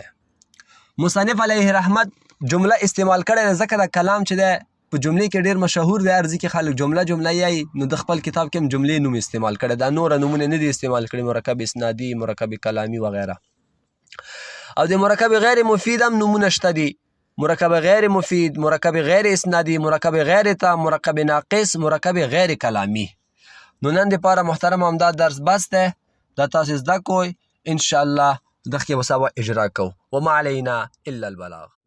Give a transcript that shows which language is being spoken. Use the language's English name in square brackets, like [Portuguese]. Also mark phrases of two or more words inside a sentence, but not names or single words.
[Pashto] مصنف علیه رحمت جمله استعمال کړی ده، ځکه دا کلام چې ده په جملې کې ډېر مشهور دی. هر ځای کې خلک جمله یایي، نو د خپل کتاب کې هم جملې نوم استعمال کړی. دا نوره نومونه نه دي استعمال کړي، مرکب اسنادي، مرکب کلامی وغیره. او د مرکب غیر مفید هم نومونه شته دي. مرکب غیر مفید، مرکب غیر اسنادي، مرکب غیر تام، مرکب ناقص، مرکب غیر کلامی. نو نن دپاره محترم همدا درس بس دی. دا تاسو زده کوئ، انشاءالله دغه کې به سبا اجرا کوو. [Arabic] وما علینا الا البلاغ.